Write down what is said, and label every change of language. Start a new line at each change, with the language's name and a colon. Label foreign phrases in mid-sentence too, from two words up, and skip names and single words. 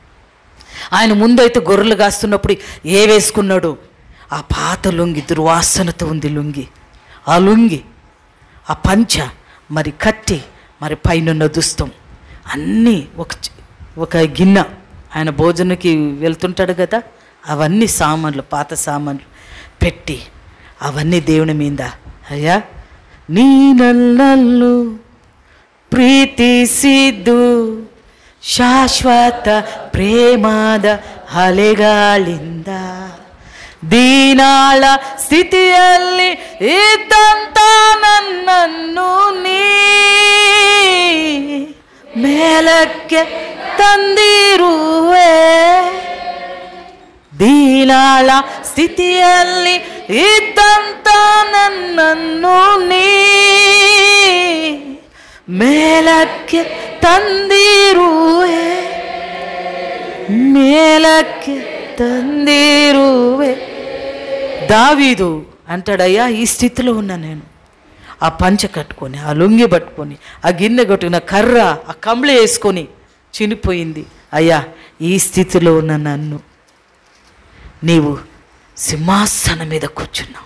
Telugu: ఆయన ముందైతే గొర్రెలు కాస్తున్నప్పుడు ఏ వేసుకున్నాడు, ఆ పాత లుంగి దుర్వాసనతో ఉంది లుంగి, ఆ లుంగి, ఆ పంచ, మరి కట్టి, మరి పైనున్న దుస్తం అన్నీ ఒక గిన్నె, ఆయన భోజనకి వెళ్తుంటాడు కదా, అవన్నీ సామాన్లు, పాత సామాన్లు పెట్టి అవన్నీ దేవుని మీద, అయ్యా నీ నల్లు
Kannada: ಪ್ರೀತಿಸಿದ್ದು ಶಾಶ್ವತ ಪ್ರೇಮದ ಅಲೆಗಳಿಂದ ದೀನಾಳ ಸ್ಥಿತಿಯಲ್ಲಿ ಇದ್ದಂತ ನನ್ನನ್ನು ನೀ ಮೇಲಕ್ಕೆ ತಂದಿರುವೆ. ದೀನಾಳ ಸ್ಥಿತಿಯಲ್ಲಿ ಇದ್ದಂತ ನನ್ನನ್ನು ನೀ ಮೇಲಕ್ಕೆ ತಂದಿರುವೆ, ಮೇಲಕ್ಕೆ ತಂದಿರುವೆ.
Telugu: దావీదు అంటాడయ్యా, ఈ స్థితిలో ఉన్నా నేను. ఆ పంచె కట్టుకొని, ఆ లుంగి పట్టుకొని, ఆ గిన్నె కొట్టుకున్న కర్ర, ఆ కంబళి వేసుకొని చినిపోయింది. అయ్యా, ఈ స్థితిలో ఉన్న నన్ను నీవు సింహాసనం మీద కూర్చున్నావు.